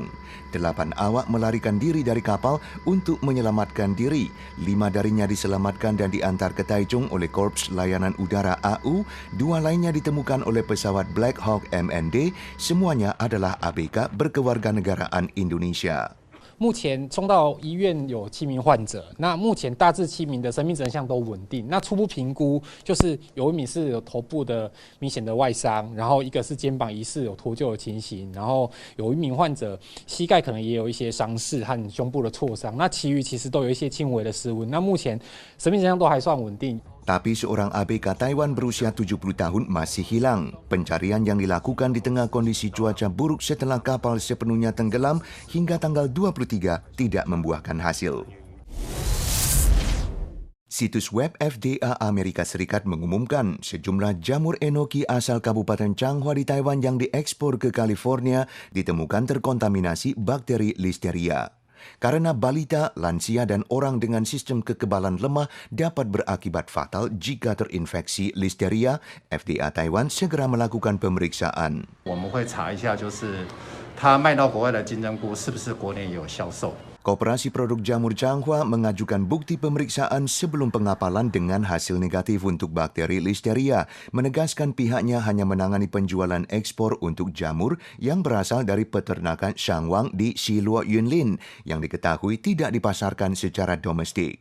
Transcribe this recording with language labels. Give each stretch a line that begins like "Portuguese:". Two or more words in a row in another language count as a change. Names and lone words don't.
Indonesian: 8 awak melarikan diri dari kapal untuk menyelamatkan diri. 5 darinya diselamatkan dan diantar ke Taichung oleh Korps Layanan Udara AU. 2 lainnya ditemukan oleh pesawat Black Hawk MND. Semuanya adalah ABK berkewarganegaraan Indonesia.
Chinese: 目前送到医院有7名患者，那目前大致7名的生命真相都稳定。那初步评估就是有1名是有头部的明显的外伤，然后一个是肩膀疑似有脱臼的情形，然后有1名患者膝盖可能也有一些伤势和胸部的挫伤。那其余其实都有一些轻微的失温。那目前生命真相都还算稳定。
Indonesian: Tapi seorang ABK Taiwan berusia 70 tahun masih hilang. Pencarian yang dilakukan di tengah kondisi cuaca buruk setelah kapal sepenuhnya tenggelam hingga tanggal 23 tidak membuahkan hasil. Situs web FDA Amerika Serikat mengumumkan sejumlah jamur enoki asal Kabupaten Changhua di Taiwan yang diekspor ke California ditemukan terkontaminasi bakteri Listeria. Karena balita, lansia, dan orang dengan sistem kekebalan lemah dapat berakibat fatal jika terinfeksi Listeria, FDA Taiwan segera melakukan pemeriksaan.
Chinese: 我们会查一下，就是它卖到国外的金针菇是不是国内有销售。
Indonesian: Koperasi Produk Jamur Changhua mengajukan bukti pemeriksaan sebelum pengapalan dengan hasil negatif untuk bakteri Listeria, menegaskan pihaknya hanya menangani penjualan ekspor untuk jamur yang berasal dari peternakan Shangwang di Shiluo Yunlin yang diketahui tidak dipasarkan secara domestik.